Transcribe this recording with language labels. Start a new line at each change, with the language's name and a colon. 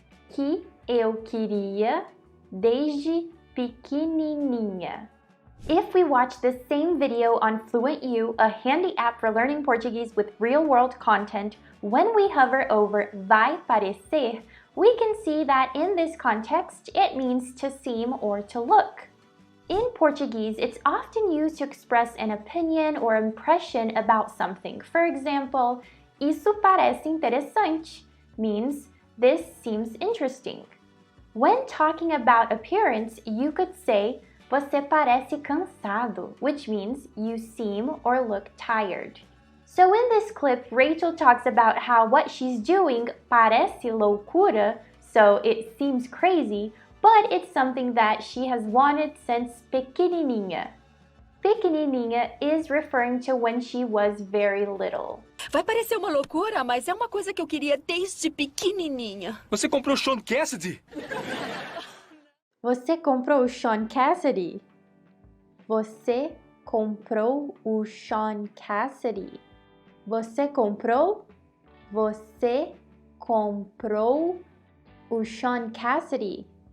Portuguese: Que eu queria desde pequenininha.
English: If we watch the same video on FluentU, a handy app for learning Portuguese with real-world content, when we hover over
Portuguese: vai parecer,
English: we can see that in this context, it means to seem or to look. In Portuguese, it's often used to express an opinion or impression about something. For example,
Portuguese: isso parece interessante
English: means this seems interesting. When talking about appearance, you could say
Portuguese: você parece cansado,
English: which means you seem or look tired. So in this clip, Rachel talks about how what she's doing
Portuguese: parece loucura,
English: so it seems crazy, but it's something that she has wanted since pequenininha. Pequenininha is referring to when she was very little.
Portuguese: Vai parecer uma loucura, mas é uma coisa que eu queria desde pequenininha. Você comprou Sean Cassidy? Você comprou o Sean Cassidy? Você comprou o Sean Cassidy? Você comprou? Você comprou o Sean Cassidy?